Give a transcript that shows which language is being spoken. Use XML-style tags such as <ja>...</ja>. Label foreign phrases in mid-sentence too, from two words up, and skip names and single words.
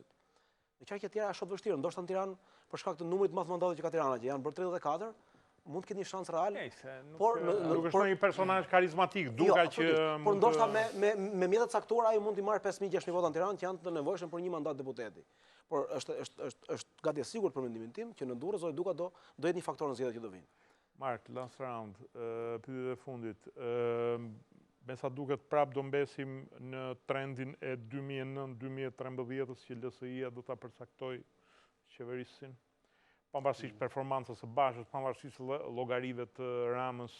<sq>Në qarqe të tjera është shumë vështirë, ndoshta në Tiranë për shkak të numrit të madh mandatesh që ka Tirana, që janë bërë 34, mund të ketë një shans real. Por nuk është një personazh karizmatik, duka që por ndoshta me mjetet caktuara ai mund të marrë 5.000-6.000 vota në Tiranë që janë të nevojshëm për një mandat deputeti. Por është gati e sigurt për mendimin tim që në Durrës zoti Duka do jetë një faktor në zgjedhjet që do vinë.</sq> <en>Mark, last round,</en> <sq>pyetja e fundit. Me sa duket prap do mbesim në trendin e 2009-2013 që LSI-ja do ta përcaktoj qeverisin. Pavarësisht performancës së Bashës, pavarësisht llogarive të Ramës.</sq>